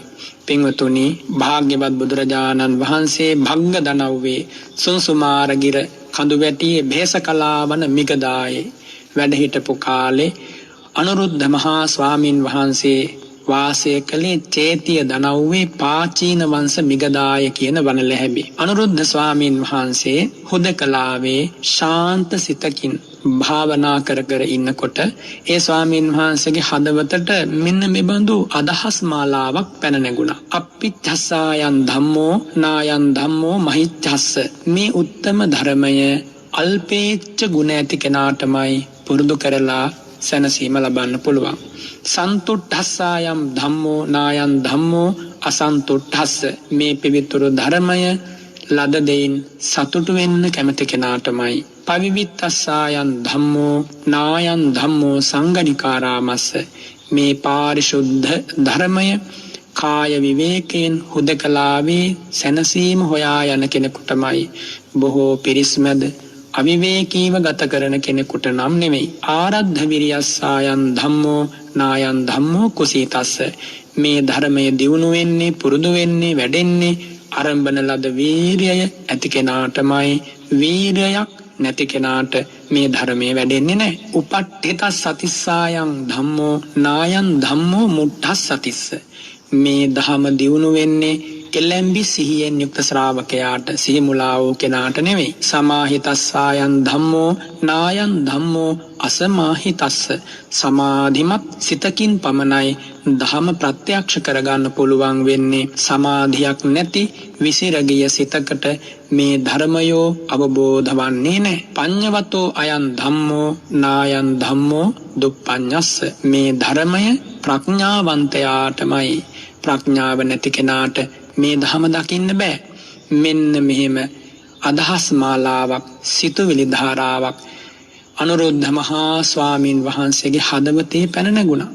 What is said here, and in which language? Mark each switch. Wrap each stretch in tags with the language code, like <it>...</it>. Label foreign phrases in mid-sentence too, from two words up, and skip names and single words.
<si>පින්වතුනි, භාග්‍යවත් බුදුරජාණන් වහන්සේ භග්ග දනව්වේ සුන්සුමාරගිර කඳුවැටියේ භේසකලාවන මිගදායේ වැඩ හිටපු කාලේ අනුරුද්ධ මහා ස්වාමින් වහන්සේ වාසය කළේ චේතිය දනව්වේ පාචීන වංශ මිගදාය කියන වනලැහැබේ. අනුරුද්ධ ස්වාමින් වහන්සේ හුදකලාවේ ශාන්ත සිතකින් භාවනා කර කර ඉන්නකොට ඒ ස්වාමින් වහන්සේගේ හදවතට මෙන්න මෙබඳු අදහස් මාලාවක් පැන නැගුණා.</si> <pi>අප්පිච්ඡස්සායන් ධම්මෝ නායන් ධම්මෝ මහිච්ඡස්ස.</pi> <si>මේ උත්තම ධර්මය අල්පේච්ඡ ගුණ ඇති කෙනාටමයි පුරුදු කරලා සැනසීම ලබන්න පුළුවන්.</si> <pi>සන්තුට්ඨස්සායම් ධම්මෝ නායන් ධම්මෝ අසන්තුට්ඨස්ස.</pi> <si>මේ පිවිතුරු ධර්මය ලද දෙයින් සතුටු වෙන්න කැමති කෙනාටමයි.</si> <pi>පවිවිත්තස්සායන් ධම්මෝ නායන් ධම්මෝ සංගණිකාරාමස්ස.</pi> <si>මේ පාරිශුද්ධ ධර්මය කාය විවේකයෙන් හුදකලාවේ සැනසීම හොයා යන කෙනෙකුටමයි. බොහෝ පිරිස්මැද අවිවේකීව ගත කරන කෙනෙකුට නම් නෙමෙයි.</si> <pi>ආරද්ධ විරියස්සායන් ධම්මෝ නායන් ධම්මෝ කුසීතස්ස.</pi> <si>මේ ධර්මය දියුණු වෙන්නේ, පුරුදු වෙන්නේ, වැඩෙන්නේ ආරම්භන ලද වීර්යය ඇති කෙනාටමයි. වීර්යයක් නැති කෙනාට මේ ධර්මයේ වැඩෙන්නේ නැහැ.</si> <pi>උපට්ඨිතස් සතිස්සායන් ධම්මෝ නායන් ධම්මෝ මුට්ඨස් සතිස්ස.</pi> <si>මේ ධම දියුණු වෙන්නේ එළඹි සිහියෙන් යුක්ත ශ්‍රාවකයාට, සිහි මුලා වූ කෙනාට නෙවෙයි.</si> <pi>සමාහිතස්සායන් ධම්මෝ නායන් ධම්මෝ අසමාහිතස්ස.</pi> <si>සමාධිමත් සිතකින් පමණයි ධම ප්‍රත්‍යක්ෂ කරගන්න පුළුවන් වෙන්නේ. සමාධියක් නැති විසිරගිය සිතකට මේ ධර්මයෝ අවබෝධ වන්නේ නැහැ.</si> <pi>පඤ්ඤවතෝ අයන් ධම්මෝ නායන් ධම්මෝ දුප්පඤ්ඤස්ස.</pi> <si>මේ ධර්මය ප්‍රඥාවන්තයාටමයි. ප්‍රඥාව නැති කෙනාට මේ ධම දකින්න බෑ. මෙන්න මෙහෙම අදහස් මාලාවක්, සිතුවිලි ධාරාවක් අනුරුද්ධ මහා ස්වාමින් වහන්සේගේ හදවතේ පැන නැගුණා.</si>